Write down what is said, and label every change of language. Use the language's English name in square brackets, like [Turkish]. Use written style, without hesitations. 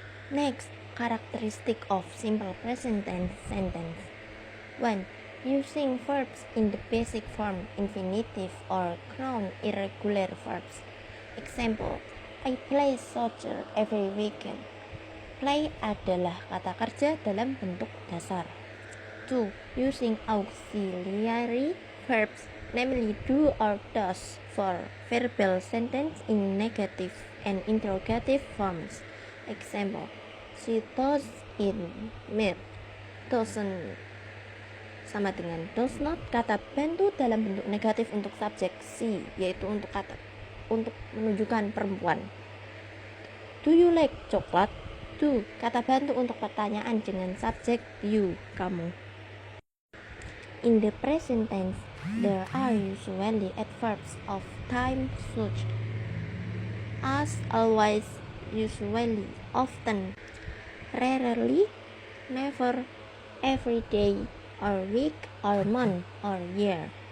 [English] Next, characteristic of simple present tense sentence. 1. Using verbs in the basic form, infinitive or noun irregular verbs. Example, I play soccer every weekend. [Indonesian] Play adalah kata kerja dalam bentuk dasar. 2. [English] Using auxiliary verbs, namely do or does, for verbal sentence in negative and interrogative forms. Example, she does eat meat. [Indonesian] Doesn't sama dengan does not, kata bantu dalam bentuk negatif untuk subjek she, yaitu untuk menunjukkan perempuan. [English] Do you like coklat? [Indonesian] Do, kata bantu untuk pertanyaan dengan subjek you, kamu. [English] In the present tense, there are usually adverbs of time such as always, usually, often, rarely, never, every day, or week, or month, or year.